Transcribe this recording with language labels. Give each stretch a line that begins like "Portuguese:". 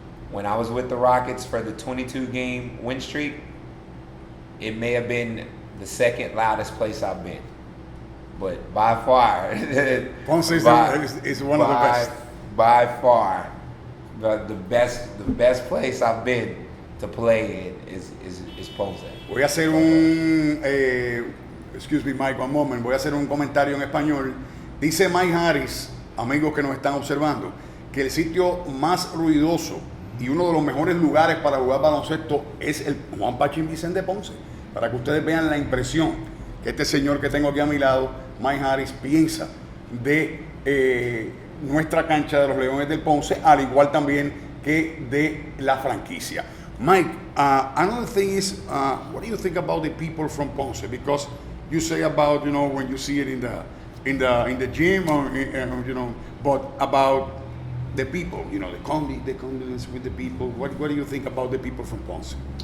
English: When I was with the Rockets for the 22-game win streak, it may have been the second loudest place I've been. But by far, Ponce is one of the best. By far, the best place I've been to play in is Ponce.
Spanish: Voy a hacer
English: excuse me Mike, one moment,
Spanish: voy a hacer un comentario en español. Dice Mike Harris, amigos que nos están observando, que el sitio más ruidoso y uno de los mejores lugares para jugar baloncesto es el Juan Pachín Vicente de Ponce. Para que ustedes vean la impresión que este señor que tengo aquí a mi lado, Mike Harris, piensa de nuestra cancha de los Leones del Ponce, al igual también que de la franquicia.
English: Mike, another thing is, what do you think about the people from Ponce? Because you say about when you see it in the gym or but about the people, the convenience with the people. What do you think about the people from Ponce?